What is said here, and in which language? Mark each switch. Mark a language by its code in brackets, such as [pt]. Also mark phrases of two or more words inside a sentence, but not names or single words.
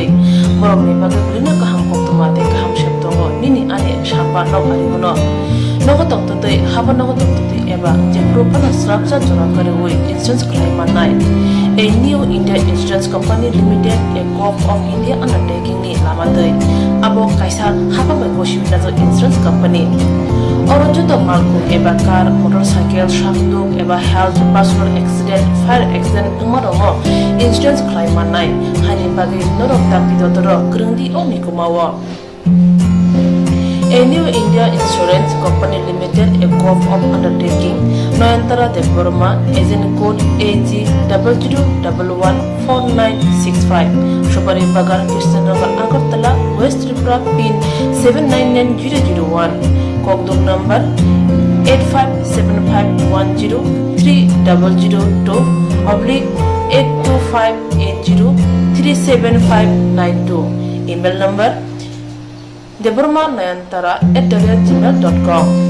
[trp] borok ni bagai bulina kaham koktwma te kaham sheptongo nini ane sapa no ari mono nogo toktote haban nogo toktote eba je propana srapcha jora kare oi [en] insurance claim [trp] manai [en] a new India Insurance Company Limited, a co-op of India undertaking [trp] ni lamadai abo kaisa haba bai boshi nazo [en] insurance company [trp] orojo to malku eba [en] car motorcycle [trp] shakduk eba [en] health personal accident fire accident [trp] umarongo [en] insurance claim [trp] manai hani bagai norok tapidotoro krungdi oni kumawo. [en] A new India Insurance Company Limited, a co-op of undertaking, Noyantara de Burma, agent code AG00114965, Shobari Bagar, Kirstanagar, Agartala, West Tripura, PIN 799001, Kokborok number 857510/82580375592, email number deburmanayantara@gmail.com.